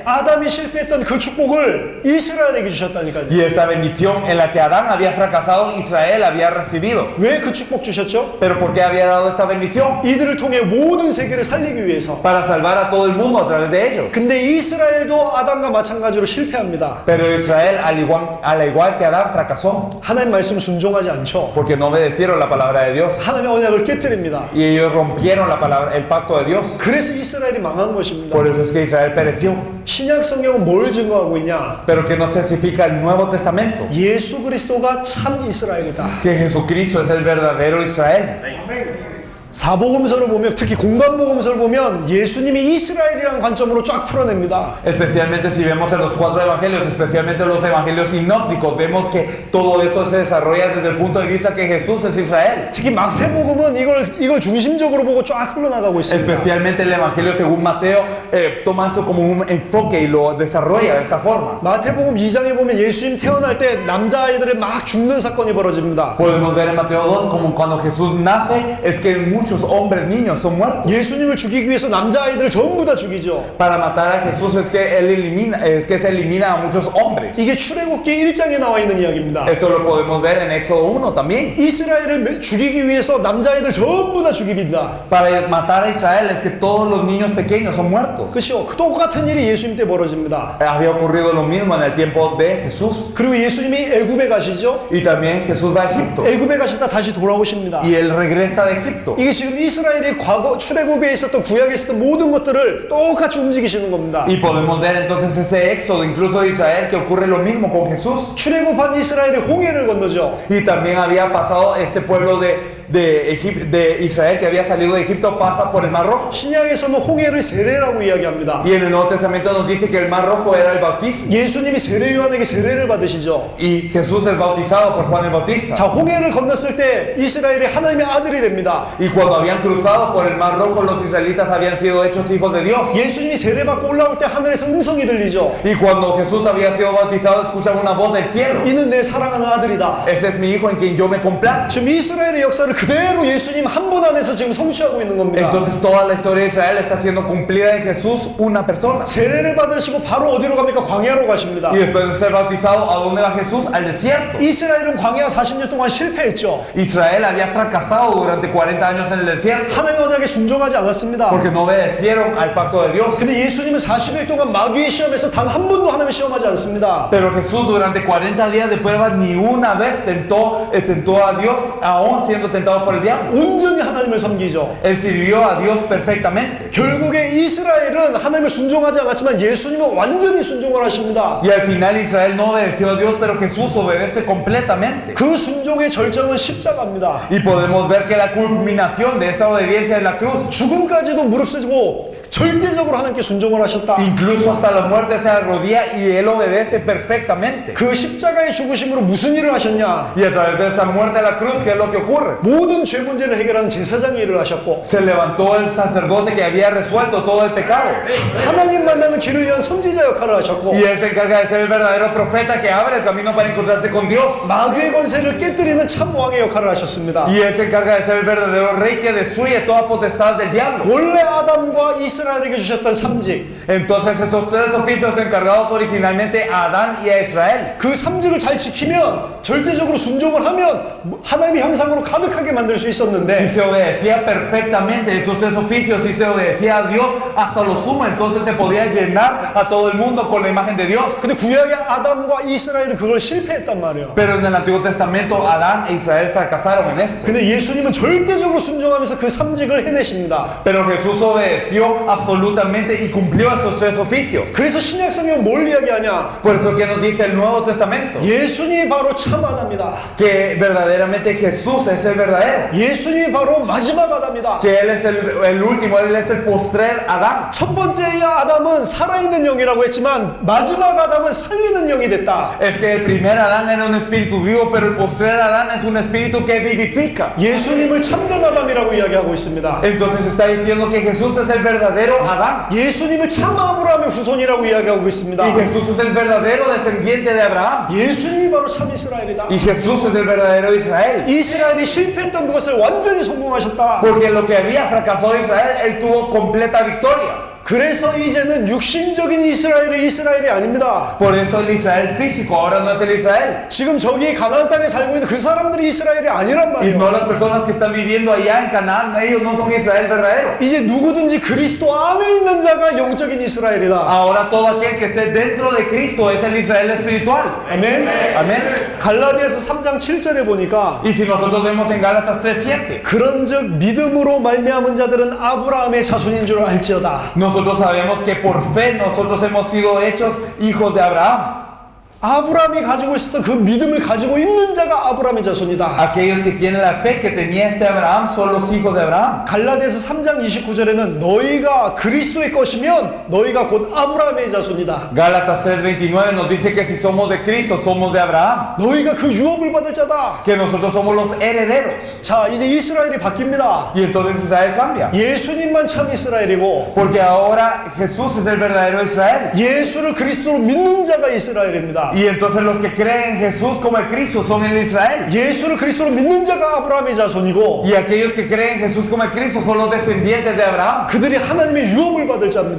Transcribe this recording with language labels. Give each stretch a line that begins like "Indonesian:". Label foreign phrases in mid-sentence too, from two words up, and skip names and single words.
Korean: 아담이 실패했던 그 축복을 이스라엘에게 주셨다니까요.
Spanish: Y esa bendición en la que Adán había fracasado, Israel había recibido.
Korean: 왜 그 축복 주셨죠?
Spanish: ¿Pero por qué había dado esta bendición?
Korean: 이들을 통해 모든 세계를 살리기 위해서.
Spanish: Para salvar a todo el mundo a través de ellos.
Korean: 근데 이스라엘도 아담과 마찬가지로 실패합니다.
Spanish: Pero Israel, al igual que Adán, fracasó.
Korean: 하나님 말씀 순종하지 않죠.
Spanish: Porque no obedecieron la palabra de Dios.
Korean: 하나님의 언약을 깨뜨립니다.
Spanish: Y ellos rompieron el pacto de Dios.
Korean: 그래서 이스라엘이 망한 것입니다.
Spanish: Por eso es que Israel pereció.
Korean: 신약 성경은 뭘 증거하고 있냐?
Spanish: Pero que nos especifica el Nuevo Testamento.
Korean: 예수 그리스도가 참 이스라엘이다.
Spanish: Que Jesucristo es el verdadero Israel.
Korean: 사복음서를 보면, 특히 공간복음서를 보면 예수님이 이스라엘이라는 관점으로 쫙 풀어냅니다.
Spanish: Especialmente si vemos en los 4 evangelios, especialmente los evangelios sinópticos, vemos que todo esto se desarrolla desde el punto de vista que Jesús es Israel.
Korean: 특히 마태복음은 이걸 중심적으로 보고 쫙 흘러나가고 있습니다.
Spanish: Especialmente el evangelio según Mateo toma eso como un enfoque y lo desarrolla de esta forma.
Korean: 마태복음 2장에 보면 예수님 태어날 때 남자아이들이 막 죽는 사건이 벌어집니다.
Spanish: Podemos ver en Mateo 2 como cuando Jesús nace es que muchos hombres, niños son muertos.
Korean: 예수님을 죽이기 위해서 남자아이들을 전부 다 죽이죠.
Spanish: Para matar a Jesús es que se elimina a muchos hombres.
Korean: 이게 출애굽기 1장에 나와 있는 이야기입니다.
Spanish: Eso lo podemos ver en Éxodo 1 también.
Korean: 이스라엘을 죽이기 위해서 남자아이들 전부 다 죽입니다.
Spanish: Para matar a Israel es que todos los niños pequeños son muertos.
Korean: 그렇죠. 똑같은 일이 예수님 때 벌어집니다.
Spanish: Había ocurrido lo mismo en el tiempo de Jesús.
Korean: 그리고 예수님이 애굽에 가시죠.
Spanish: Y también Jesús va a Egipto.
Korean: 애굽에 가시다 다시 돌아오십니다.
Spanish: Y él regresa de Egipto.
Korean: 이게 지금 이스라엘이 과거 출애굽에 있었던 구약에 있었던 모든 것들을 똑같이 움직이시는 겁니다.
Spanish: Y podemos ver entonces ese éxodo incluso de Israel que ocurre lo mismo con Jesús.
Korean: 출애굽한 이스라엘이 홍해를 건너죠.
Spanish: Y también había pasado este pueblo de Israel que había salido de Egipto pasa por el Mar Rojo.
Korean: 신약에서는 홍해를 세례라고 이야기합니다.
Spanish: Y en el Nuevo Testamento nos dice que el Mar Rojo era el bautismo.
Korean: 예수님이 세례 요한에게 세례를 받으시죠.
Spanish: Y Jesús es bautizado por Juan el Bautista.
Korean: 자, 홍해를 건넜을 때 이스라엘이 하나님의 아들이 됩니다.
Spanish: Y cuando habían cruzado por el Mar Rojo, los israelitas habían sido hechos hijos de Dios.
Korean: 예수님이 세례받고 올라올 때 하늘에서 음성이 들리죠.
Spanish: Y cuando Jesús había sido bautizado, escuchaban una voz del cielo.
Korean: 이는 내 사랑하는 아들이다.
Spanish: Ese es mi hijo en quien yo me complazco.
Korean: 지금 이스라엘의 역사를 그대로 예수님 한 분 안에서 지금 성취하고 있는 겁니다.
Spanish: Entonces toda la historia de Israel está siendo cumplida en Jesús, una persona.
Korean: 세례를 받으시고 바로 어디로 갑니까? 광야로 가십니다.
Spanish: Y después de ser bautizado, ¿a dónde va Jesús? Al desierto.
Korean: 이스라엘은 광야 40년 동안 실패했죠.
Spanish: Israel había fracasado durante 40 años en el desierto
Korean: 하나님의 언약에 순종하지 않았습니다.
Spanish: porque no obedecieron al pacto de Dios.
Korean: 근데 예수님은 40일 동안 마귀의 시험에서 단 한 번도 하나님의 시험하지 않습니다.
Spanish: Pero Jesús durante 40 días de prueba ni una vez tentó a Dios, aún siendo tentado por el diablo.
Korean: 온전히 하나님을 섬기죠.
Spanish: Él sirvió a Dios perfectamente.
Korean: 결국에 이스라엘은 하나님을 순종하지 않았지만 예수님은 완전히 순종을 하십니다.
Spanish: Y al final Israel no obedeció a Dios, pero Jesús obedece completamente.
Korean: 그 순종의 절정은 십자가입니다.
Spanish: Y podemos ver que la culminación de esta obediencia es la cruz.
Korean: 죽음까지도 무릅쓰고 절대적으로 하나님께 순종을 하셨다.
Spanish: Incluso hasta la muerte se arrodilla y él obedece perfectamente.
Korean: 그 십자가의 죽으심으로 무슨 일을 하셨냐?
Spanish: Y a través de esta muerte a la cruz, ¿qué es lo que ocurre?
Korean: 모든 죄 문제를 해결하는 제사장이 일을 하셨고
Spanish: Se levantó el sacerdote que había resuelto todo el pecado.
Korean: 하나님 만나는 길을 위한 선지자 역할을 하셨고
Spanish: Y él se encarga de ser el verdadero profeta que abre el camino para encontrarse con Dios.
Korean: 마귀의 권세를 깨뜨리는 참 왕의 역할을 하셨습니다.
Spanish: Y él se encarga de ser el verdadero rey que destruye toda potestad del diablo.
Korean: 원래 아담과 이스라엘에게 주셨던 삼직,
Spanish: Entonces esos tres oficios encargados originalmente a Adán y a Israel,
Korean: 그 삼직을 잘 지키면 절대적으로 순종을 하면 하나님의 형상으로 가득하게 만들 수
Spanish: si
Korean: 있었는데
Spanish: se obedecía perfectamente esos tres oficios, si se obedecía a Dios hasta lo sumo, entonces se podía llenar a todo el mundo con la imagen de Dios.
Korean: 근데 구약의 아담과 이스라엘은 그걸 실패했단 말이에요.
Spanish: Pero en el Antiguo Testamento Adán e Israel fracasaron en esto.
Korean: 근데 예수님은 절대적으로 순종하면서 그 삼직을 해내십니다.
Spanish: Pero Jesús obedeció absolutamente y cumplió esos tres oficios.
Korean: 그래서 신약 성경은 뭘 이야기하냐?
Spanish: Por eso que nos dice el Nuevo Testamento
Korean: 예수님이 바로 참 아담이다.
Spanish: que verdaderamente Jesús es el verdadero,
Korean: 예수님이 바로 마지막 아담이다.
Spanish: que Él es el último, Él es el postrer Adán.
Korean: 첫 번째 아담은 살아있는 영이라고 했지만 마지막 아담은 살리는 영이 됐다.
Spanish: Es que el primer Adán era un espíritu vivo, pero el postrer Adán es un espíritu que vivifica.
Korean: 예수님을 참된 아담이라고 이야기하고 있습니다.
Spanish: Entonces está diciendo que Jesús es el verdadero Adán
Korean: 예수님을 참 아브라함의 후손이라고 이야기하고 있습니다.
Spanish: y Jesús es el verdadero descendiente de Abraham
Korean: 예수님이 바로 참 이스라엘이다.
Spanish: y Jesús es el verdadero Israel.
Korean: 이스라엘이 실패했던 그것을 완전히 성공하셨다.
Spanish: Porque lo que había fracasado Israel, Él tuvo completa victoria.
Korean: 그래서 이제는 육신적인 이스라엘이 아닙니다.
Spanish: Por eso el Israel físico ahora no es el Israel.
Korean: 지금 저기 가나안 땅에 살고 있는 그 사람들이 이스라엘이 아니란
Spanish: Y no
Korean: 말이에요.
Spanish: las personas que están viviendo allá en Canaán, ellos no son Israel verdadero.
Korean: 이제 누구든지 그리스도 안에 있는 자가 영적인 이스라엘이다.
Spanish: Ahora todo aquel que esté dentro de Cristo es el Israel espiritual.
Korean: 아멘.
Spanish: Amén.
Korean: 갈라디아서 3장 7절에 보니까
Spanish: Y si nosotros vemos en Gálatas 3:7,
Korean: 그런즉 믿음으로 말미암은 자들은 아브라함의 자손인 줄 알지어다.
Spanish: nosotros sabemos que por fe nosotros hemos sido hechos hijos de Abraham.
Korean: 아브라함이 가지고 있었던 그 믿음을 가지고 있는 자가 아브라함의 자손이다.
Spanish: Aquellos que tienen la fe que tenía este Abraham son los hijos de Abraham.
Korean: 갈라디아서 3장 29절에는 너희가 그리스도의 것이면 너희가 곧 아브라함의 자손이다.
Spanish: Gálatas 3:29 nos dice que si somos de Cristo, somos de Abraham.
Korean: 너희가 그 유업을 받을 자다.
Spanish: Que nosotros somos los herederos.
Korean: 자, 이제 이스라엘이 바뀝니다.
Spanish: Y entonces Israel cambia.
Korean: 예수님만 참 이스라엘이고
Spanish: Porque ahora Jesús es el verdadero Israel.
Korean: 예수를 그리스도로 믿는 자가 이스라엘입니다.
Spanish: Y entonces los que creen en Jesús como el Cristo son el Israel.
Korean: 예수를 그리스도로 믿는 자가 아브라함의 자손이고
Spanish: Y aquellos que creen en Jesús como el Cristo son los descendientes de Abraham.
Korean: 그들이 하나님의 유업을 받을 자입니다.